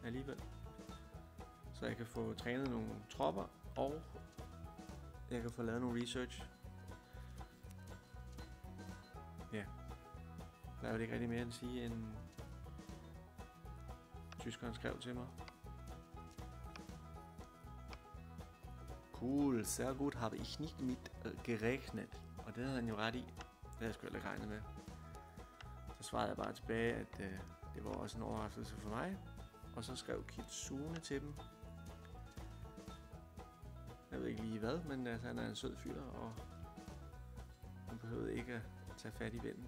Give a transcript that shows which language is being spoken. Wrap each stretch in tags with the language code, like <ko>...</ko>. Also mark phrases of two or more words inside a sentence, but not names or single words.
<da>Så jeg kan få trænet nogle tropper og jeg kan få lavet nogle research. Ja. Der er jo ikke rigtig mere end at sige, end tyskeren skrev til mig.</da> <de>Cool, sehr gut, habe ich nicht mit gerechnet.</de> <da>Og det havde han jo ret i. Det havde jeg sgu heller ikke regnet med. Så svarede jeg bare tilbage, at det var også en overraskelse for mig. Og så skrev Kitsune til dem. Jeg ved ikke lige hvad, men altså, han er en sød fyr, og hun behøvede ikke at tage fat i vennen.</da>